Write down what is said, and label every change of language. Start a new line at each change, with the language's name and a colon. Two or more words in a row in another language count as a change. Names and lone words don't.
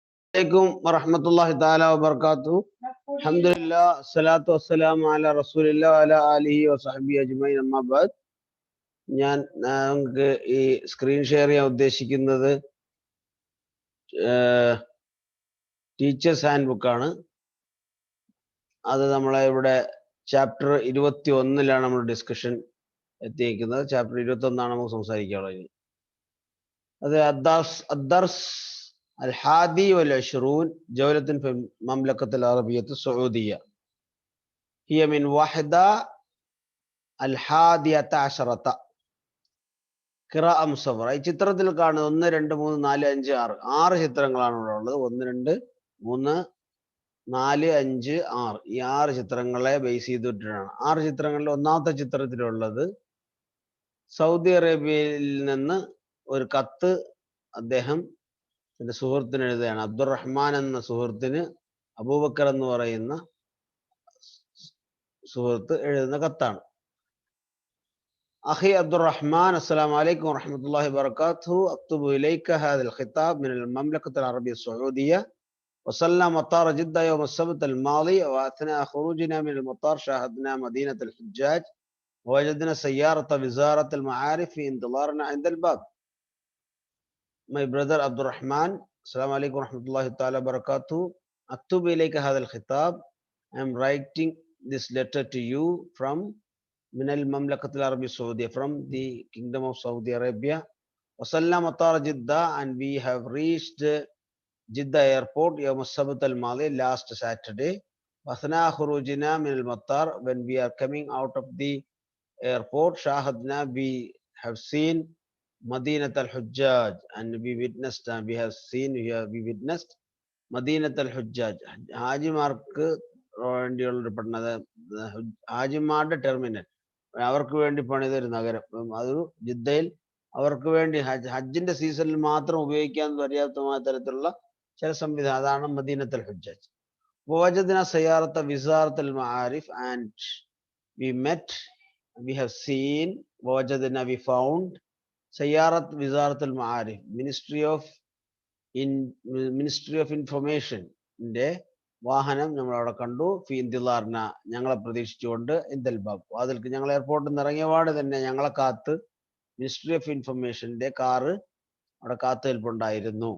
Arabic: عليكم ورحمة الله تعالى وبركاته. الحمد لله الصلاة والسلام على رسول الله وعلى آله وصحبه أجمعين. أما بعد,
Malayalam: ഞാൻ നിങ്ങൾക്ക് ഈ
English: screen share
Malayalam: ചെയ്യാൻ ഉദ്ദേശിക്കുന്നത്
English: teachers hand book.
Malayalam: അത് നമ്മളെ ഇവിടെ ചാപ്റ്റർ 21-ലാണ് നമ്മൾ ഡിസ്കഷൻ എത്തിയിരിക്കുന്നത്. ചാപ്റ്റർ 21 നമുക്ക് സംസാരിക്കാനുള്ളത്. അത്
Arabic: അദ്ദർസ് الحادي والعشرون جولة في المملكة العربية السعودية هي من وحدة 11 قراءة مصورة.
Malayalam: ഈ ചിത്രത്തിൽ കാണുന്ന 1 2 3 4 5 6 ചിത്രങ്ങളാണ് ഇവിടെ ഉള്ളത്. 1 2 3 4 5 6 ഈ 6 ചിത്രങ്ങളെ ബേസ് ചെയ്തിട്ടാണ്. 6 ചിത്രങ്ങളിൽ ഒന്നാമത്തെ ചിത്രത്തിലുള്ളത് സൗദി അറേബ്യയിൽ നിന്ന് ഒരു കത്ത് അദ്ദേഹം തന്റെ സുഹൃത്തിന് എഴുതുകയാണ്. അബ്ദുറഹ്മാൻ എന്ന സുഹൃത്തിന് അബൂബക്കർ എന്ന് പറയുന്ന സുഹൃത്ത് എഴുതുന്ന കത്താണ്.
Arabic: أخي عبد الرحمن السلام عليكم ورحمة الله وبركاته. أكتب إليك هذا الخطاب من المملكة العربية السعودية. وصلنا مطار جدة يوم السبت الماضي، وأثناء خروجنا من المطار شاهدنا مدينة الحجاج ووجدنا سيارة وزارة المعارف في انتظارنا عند الباب.
English: My brother
Arabic: Abdul Rahman, السلام عليكم ورحمة الله تعالى بركاته. أكتب إليك هذا الخطاب.
English: I am writing this letter to you from
Arabic: من المملكة العربية السعودية,
English: from the Kingdom of Saudi Arabia.
Arabic: وصلنا مطار جدة,
English: and we have reached Jeddah airport
Arabic: يوم السبت الماضي,
English: last Saturday.
Arabic: وأثناء خروجنا من المطار,
English: when we are coming out of the airport, shahadna, we have seen Madinat al-Hujjaj, and we witnessed, we witnessed Madinat al-Hujjaj.
Malayalam: ഹാജിമാർക്ക് വേണ്ടിയുള്ള പഠനത് ഹാജിമാരുടെ ടെർമിനൽ, അവർക്ക് വേണ്ടി പണിത ഒരു നഗരം. അതൊരു ജിദ്ദയിൽ അവർക്ക് വേണ്ടി ഹജ്ജിന്റെ സീസണിൽ മാത്രം ഉപയോഗിക്കാൻ പര്യാപ്തമായ തരത്തിലുള്ള ചില സംവിധാനം, അതാണ് മദീനത്ത് al-Hujjaj.
Arabic: وجدنا سيارة وزارة المعارف,
English: and we have seen, വജദ്ന, we found,
Arabic: سيارة وزارة المعارف,
English: ministry of information
Malayalam: വാഹനം നമ്മൾ അവിടെ കണ്ടു.
Arabic: في انتظارنا,
Malayalam: ഞങ്ങളെ പ്രതീക്ഷിച്ചുകൊണ്ട്,
Arabic: عند الباب,
Malayalam: അതിൽക്ക് ഞങ്ങൾ എയർപോർട്ടിൽ നിന്ന് ഇറങ്ങിയപാട് തന്നെ ഞങ്ങളെ കാത്ത്
English: ministry of information
Malayalam: കാറ് അവിടെ കാത്തു നിൽപ്പുണ്ടായിരുന്നു.